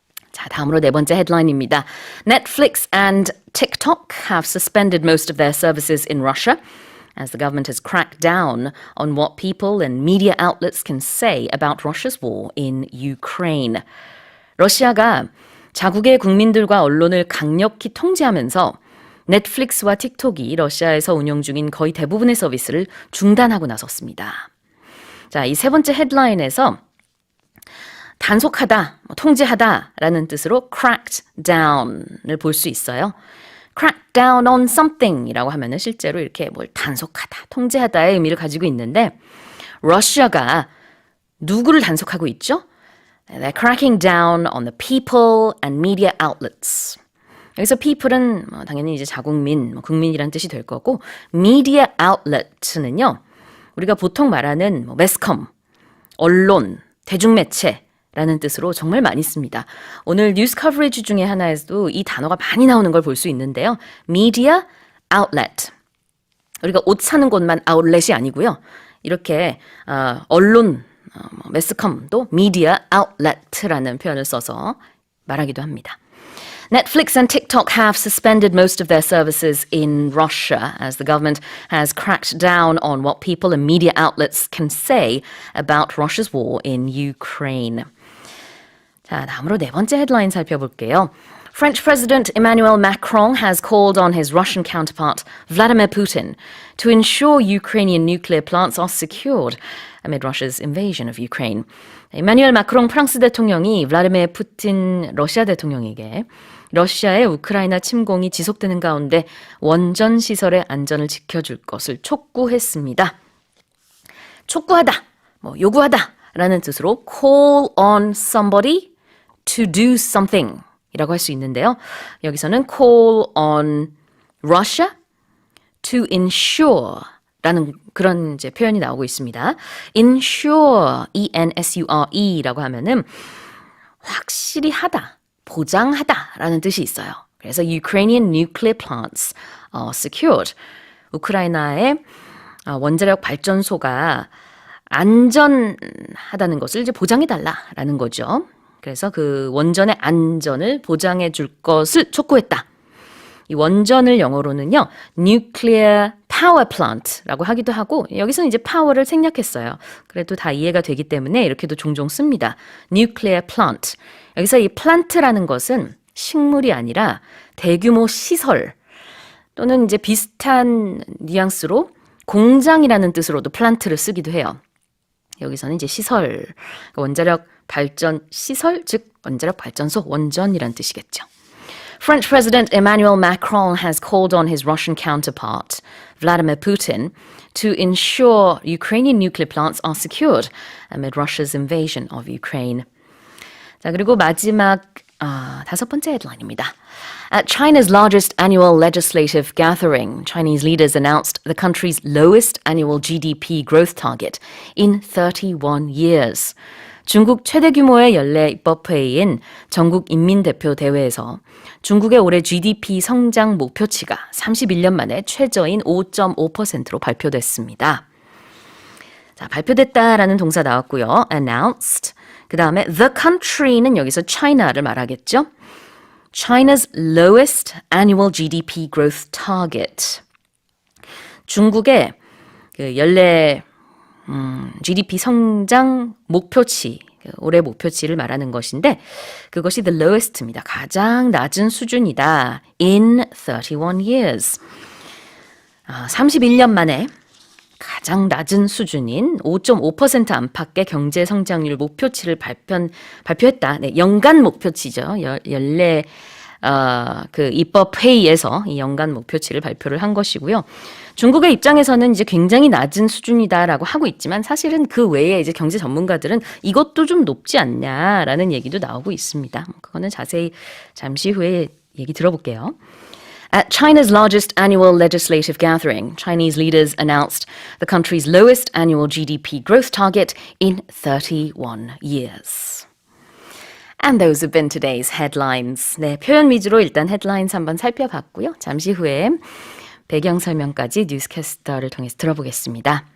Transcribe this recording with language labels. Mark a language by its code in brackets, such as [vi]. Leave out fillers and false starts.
[ko] 자, 다음으로 네 번째 헤드라인입니다. [en] Netflix and TikTok have suspended most of their services in Russia as the government has cracked down on what people and media outlets can say about Russia's war in Ukraine. [ko] 러시아가 자국의 국민들과 언론을 강력히 통제하면서 넷플릭스와 틱톡이 러시아에서 운영 중인 거의 대부분의 서비스를 중단하고 나섰습니다. 자, 이 세 번째 헤드라인에서 단속하다, 통제하다라는 뜻으로 [en] cracked down [ko] 을 볼 수 있어요. [en] crack down on something [ko] 이라고 하면은 실제로 이렇게 뭘 단속하다, 통제하다의 의미를 가지고 있는데 러시아가 누구를 단속하고 있죠? [en] They're cracking down on the people and media outlets. [ko] 여기서 people은 당연히 이제 자국민, 국민이란 뜻이 될 거고 media outlet는요. 우리가 보통 말하는 매스컴, 언론, 대중매체 라는 뜻으로 정말 많이 씁니다. 오늘 뉴스 커버리지 중에 하나에서도 이 단어가 많이 나오는 걸 볼 수 있는데요. [en] media outlet. [ko] 우리가 옷 사는 곳만 아울렛이 아니고요. 이렇게 언론, 매스컴도 media outlet라는 표현을 써서 말하기도 합니다. [en] Netflix and TikTok have suspended most of their services in Russia as the government has cracked down on what people and media outlets can say about Russia's war in Ukraine. [ko] 자, 다음으로 네 번째 헤드라인 살펴볼게요. [en] French President Emmanuel Macron has called on his Russian counterpart Vladimir Putin to ensure Ukrainian nuclear plants are secured amid Russia's invasion of Ukraine. [ko] 이마뉴엘 마크롱 프랑스 대통령이 블라디미르 푸틴 러시아 대통령에게 러시아의 우크라이나 침공이 지속되는 가운데 원전 시설의 안전을 지켜줄 것을 촉구했습니다. 촉구하다, 요구하다라는 뜻으로 [en] call on somebody to do something [ko] 이라고 할 수 있는데요. 여기서는 [en] call on Russia to ensure [ko] 라는 그런 이제 표현이 나오고 있습니다. ensure, E-N-S-U-R-E라고 하면은 확실히 하다, 보장하다라는 뜻이 있어요. [en] 그래서 Ukrainian nuclear plants are secured. [ko] 우크라이나의 원자력 발전소가 안전하다는 것을 이제 보장해달라라는 거죠. 그래서 그 원전의 안전을 보장해 줄 것을 촉구했다. 이 원전을 영어로는요, nuclear power plant라고 하기도 하고, 여기서는 이제 파워를 생략했어요. 그래도 다 이해가 되기 때문에 이렇게도 종종 씁니다. [en] nuclear plant. [ko] 여기서 이 plant라는 것은 식물이 아니라 대규모 시설 또는 이제 비슷한 뉘앙스로 공장이라는 뜻으로도 plant를 쓰기도 해요. 여기서는 이제 시설, 원자력 발전 시설, 즉 원자력 발전소, 원전이란 뜻이겠죠. [en] French President Emmanuel Macron has called on his Russian counterpart, Vladimir Putin, to ensure Ukrainian nuclear plants are secured amid Russia's invasion of Ukraine. [ko] 자, 그리고 마지막 다섯 번째 헤드라인입니다. [en] At China's largest annual legislative gathering, Chinese leaders announced the country's lowest annual GDP growth target in 31 years. [ko] 중국 최대 규모의 연례 입법회의인 전국인민대표대회에서 중국의 올해 GDP 성장 목표치가 31년 만에 최저인 5.5%로 발표됐습니다. 자, 발표됐다라는 동사 나왔고요. announced. 그 다음에 the country는 여기서 China를 말하겠죠. [en] China's lowest annual GDP growth target. [ko] 중국의 그 연례 GDP 성장 목표치, 올해 목표치를 말하는 것인데 그것이 the lowest입니다. 가장 낮은 수준이다. [en] In 31 years. [ko] 31년 만에 가장 낮은 수준인 5.5% 안팎의 경제 성장률 목표치를 발표했다. 네, 연간 목표치죠. 연례 그 입법 회의에서 이 연간 목표치를 발표를 한 것이고요. 중국의 입장에서는 이제 굉장히 낮은 수준이다라고 하고 있지만 사실은 그 외에 이제 경제 전문가들은 이것도 좀 높지 않냐라는 얘기도 나오고 있습니다. 그거는 자세히 잠시 후에 얘기 들어볼게요. [en] At China's largest annual legislative gathering, Chinese leaders announced the country's lowest annual GDP growth target in 31 years. And those have been today's headlines. [ko] 네, 표현 위주로 일단 헤드라인스 한번 살펴봤고요. 잠시 후에 배경 설명까지 뉴스캐스터를 통해서 들어보겠습니다.